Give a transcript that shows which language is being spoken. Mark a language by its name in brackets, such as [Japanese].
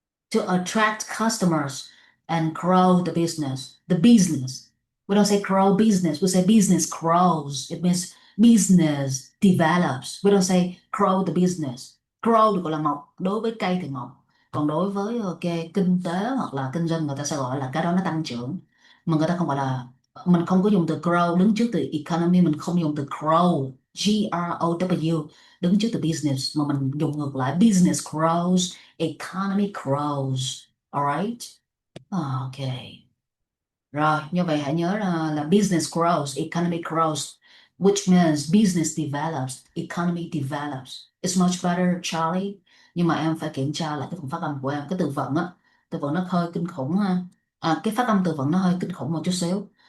[English] To attract customers and grow the business. The business. We don't say grow business, we say business grows. It means business develops. We don't say grow the business. [Vietnamese] Grow được gọi là mọc, đối với cây thì mọc. Còn đối với kinh tế hoặc là kinh doanh, người ta sẽ gọi là cái đó nó tăng trưởng. Mà người ta không gọi là, mình không có dùng từ grow đứng trước từ economy, mình không dùng từ grow, Grow đứng trước từ business, mà mình dùng ngược lại, [English] business grows, economy grows. Alright? Okay. [Vietnamese] Rồi, như vậy hãy nhớ là business grows, economy grows, [English] which means business develops, economy develops. It's much better, Charlie. [Vietnamese] Nhưng mà em phải kiểm tra lại cái phần phát âm của em, cái từ vựng á. Từ vựng nó hơi kinh khủng ha. Cái phát âm từ vựng nó hơi kinh khủng một chút xíu.